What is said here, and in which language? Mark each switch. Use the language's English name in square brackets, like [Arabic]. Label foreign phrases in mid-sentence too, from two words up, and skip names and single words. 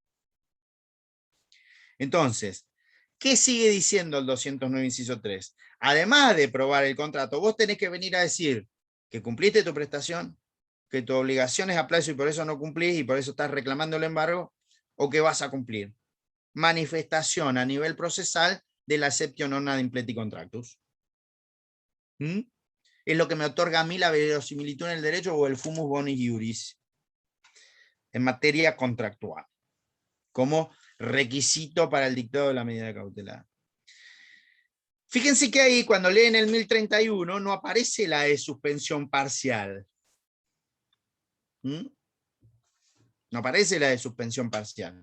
[Spanish] Entonces, ¿qué sigue diciendo el 209, inciso 3? Además de probar el contrato, vos tenés que venir a decir que cumpliste tu prestación, que tu obligación es a plazo y por eso no cumplís y por eso estás reclamando el embargo, o que vas a cumplir. Manifestación a nivel procesal de la [Latin] exceptio non ad impleti contractus. [Spanish] Es lo que me otorga a mí la verosimilitud en el derecho o el [Latin] fumus bonis iuris [Spanish] en materia contractual, como requisito para el dictado de la medida cautelar. Fíjense que ahí, cuando leen el 1031, no aparece la de suspensión parcial. No aparece la de suspensión parcial.